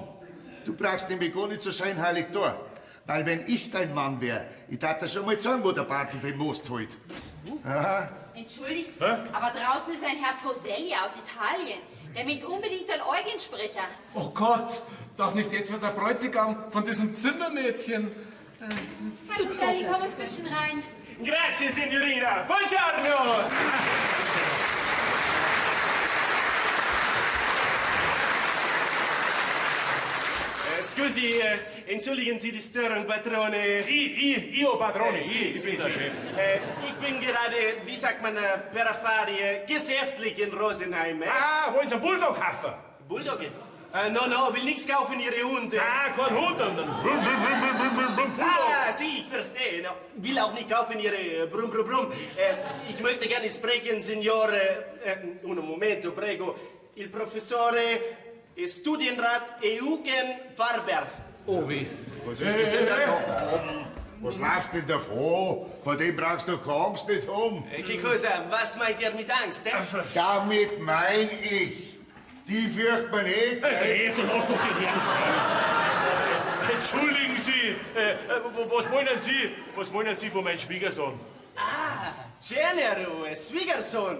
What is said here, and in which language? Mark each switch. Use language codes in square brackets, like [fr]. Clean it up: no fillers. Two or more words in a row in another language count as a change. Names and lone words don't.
[de] Du brauchst nämlich gar nicht so scheinheilig da. Weil wenn ich dein Mann wäre, ich darf dir schon mal sagen, wo der Bartel den Most holt. Aha. Entschuldigt, aber draußen ist ein Herr Toselli aus Italien. Der möchte unbedingt ein Eugen sprechen. Oh Gott, doch nicht etwa der Bräutigam von diesem Zimmermädchen. Herr Toselli, komm und quitschen rein. [it] Grazie, Signorina. Buongiorno. Scusi, [de] entschuldigen Sie die Störung, Patrone. [it] Io, Padrone, [de] ich bin der Chef. Ich bin gerade, wie sagt man, [it] per Affari, [de] geschäftlich in Rosenheim. Ah, wollen Sie einen Bulldog kaufen? Bulldog? No, will nichts kaufen, Ihre Hunde. Ah, kein Hund. Ah, sì, ich verstehe. No, will auch nicht kaufen Ihre Brum. Ich möchte gerne sprechen, [it] Signore, un momento, prego, il professore Studienrat Eugen Farber. [de] Oh weh. Was ist denn da oben? Was läuft denn da vor? Vor dem brauchst du keine Angst nicht haben. [it] Che cosa, [de] was meint ihr mit Angst, Damit mein ich. Die fürcht man nicht. Jetzt lass doch den Herrn schreiben. Entschuldigen Sie, was meinen Sie von meinem Schwiegersohn? Ah, Genero, Schwiegersohn.